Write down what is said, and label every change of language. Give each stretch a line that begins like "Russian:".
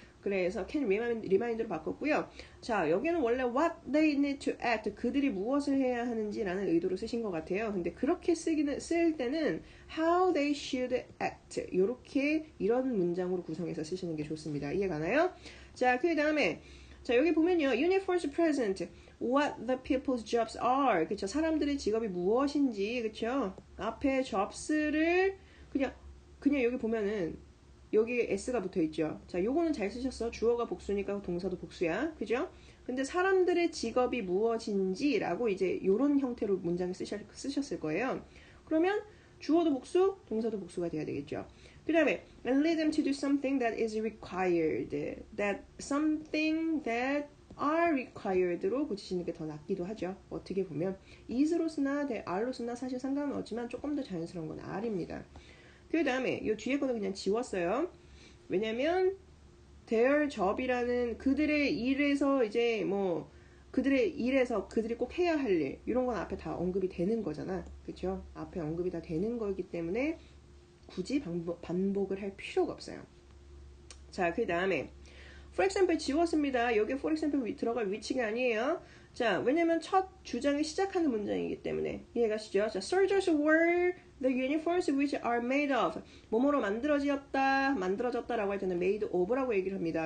Korean: 그래서 can remind로 바꿨고요. 자, 여기는 원래
English: what they need to act
Korean: 그들이 무엇을 해야 하는지라는 의도로 쓰신 것 같아요. 근데 그렇게 쓸 때는
English: how they should act
Korean: 이런 문장으로 구성해서 쓰시는 게 좋습니다. 이해 가나요? 자, 그 다음에 자, 여기 보면요.
English: uniforms present what the people's jobs are.
Korean: 그쵸? 사람들의 직업이 무엇인지, 그쵸? 앞에 jobs를 그냥 여기 보면은 여기에 s가 붙어 있죠. 자, 요거는 잘 쓰셨어. 주어가 복수니까 동사도 복수야. 그죠? 근데 사람들의 직업이 무엇인지라고 이제 요런 형태로 문장을 쓰셨을 거예요. 그러면 주어도 복수, 동사도 복수가 돼야 되겠죠. 그 다음에
English: and lead them to do something that is required. that something that are required로
Korean: 고치시는 게 더 낫기도 하죠. 어떻게 보면 is로 쓰나 are로 쓰나 사실 상관은 없지만 조금 더 자연스러운 건 are입니다. 그 다음에 이 뒤에 거는 그냥 지웠어요. 왜냐면 their job이라는 그들의 일에서 이제 뭐 그들의 일에서 그들이 꼭 해야 할 일 이런 건 앞에 다 언급이 되는 거잖아. 그렇죠? 앞에 언급이 다 되는 거기 때문에 굳이 반복을 할 필요가 없어요. 자, 그 다음에
English: for example
Korean: 지웠습니다. 여기 for example 들어갈 위치가 아니에요. 자, 왜냐면 첫 주장을 시작하는 문장이기 때문에 이해가시죠?
English: 자, soldiers were the uniforms which are made of
Korean: 뭐뭐로 만들어졌다라고 할 때는
English: made of라고 얘기를 합니다.